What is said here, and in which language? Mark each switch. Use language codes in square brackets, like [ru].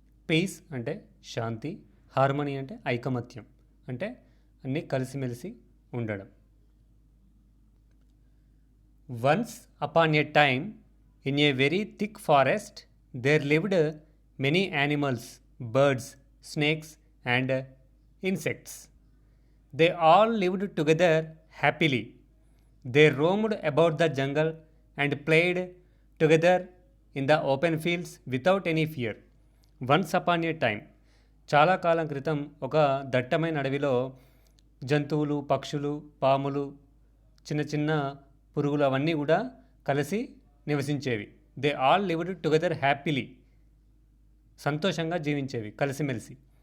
[te] Piece అంటే శాంతి, harmony అంటే ఐకమత్యం, అంటే అన్నీ కలిసిమెలిసి ఉండడం. [en] Once upon a time in a very thick forest there lived many animals, birds, snakes and insects. They all lived together happily. They roamed about the jungle and played together in the open fields without any fear. Once upon a time, [te] చాలా కాలం క్రితం ఒక దట్టమైన అడవిలో జంతువులు, పక్షులు, పాములు, చిన్న చిన్న పురుగులు అవన్నీ కూడా కలిసి నివసించేవి. [en] They all lived together happily. [te] సంతోషంగా జీవించేవి కలిసిమెలిసి.